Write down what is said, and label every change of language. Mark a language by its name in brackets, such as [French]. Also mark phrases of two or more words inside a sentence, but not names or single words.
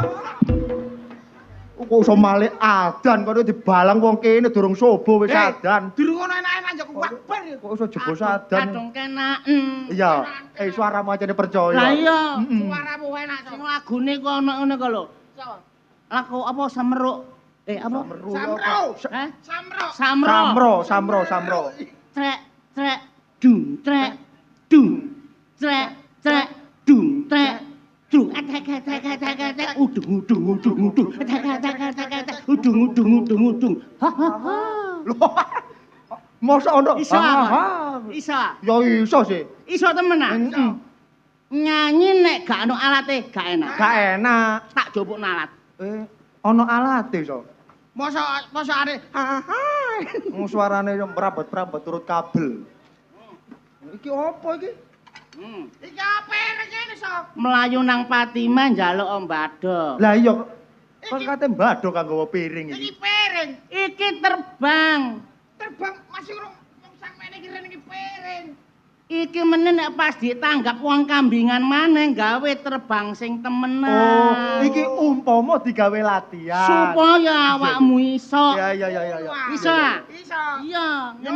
[Javanese] Kok iso malih adan kok dibalang wong kene durung subuh wis adan. Durung ngono enak-enak njok wakbar. Kok iso jebul adan. Kadung kenaken. Iya, suaramu aja percaya. Lah iya, Suaramu enak sing lagune kok ono ngene kok lho. Lagu apa Semeruk? Apa? Samro. Trek trek dung trek dung trek trek dung trek dung udung udung ha ha ha. Mosok ono. Iso. Iso. Ya iso sih. Iso temen ah. Nyanyi nek gak ono alate gak enak. Gak enak. Tak jopuk alat. Ono alate iso. Mosok are. Suarane yo mrabot-prabot turut kabel. Iki apa iki? Iki apa ngene so? Melayu nang Patimah njaluk ombado. Lah iya kok kate mbado kanggo piring Iki iki. piring. Iki terbang. Terbang masih urung sampeyan iki rene iki piring. Iki meneh nek pas ditanggap wong kambingan maneh gawe terbang sing temenan. Oh, iki umpama digawe latihan. Supaya awakmu iso. Ya. Iso. Iso. Iya, ngene.